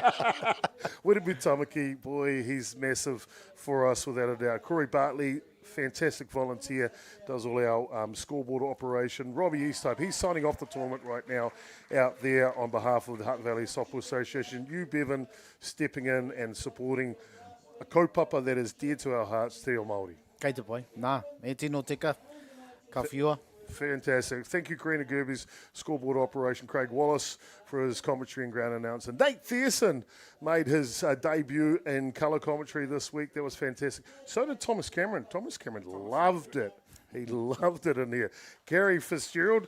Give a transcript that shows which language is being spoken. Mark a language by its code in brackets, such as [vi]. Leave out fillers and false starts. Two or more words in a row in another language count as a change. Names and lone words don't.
[en] Wirebu Tamaki, boy, he's massive for us without a doubt. Corey Bartley, fantastic volunteer, does all our scoreboard operation. Robbie Easthope, he's signing off the tournament right now out there on behalf of the Hutt Valley Softball Association. You, Bevan, stepping in and supporting a kaupapa that is dear to our hearts, Te Reo Māori. [mi] Kei te pai. Nā, e tino tika, ka whiua. [en] Fantastic. Thank you, Karina Gerby's scoreboard operation. Craig Wallace for his commentary and ground announcer. Nate Thiessen made his debut in colour commentary this week. That was fantastic. So did Thomas Cameron. Thomas Cameron loved it. He loved it in here. Gary Fitzgerald.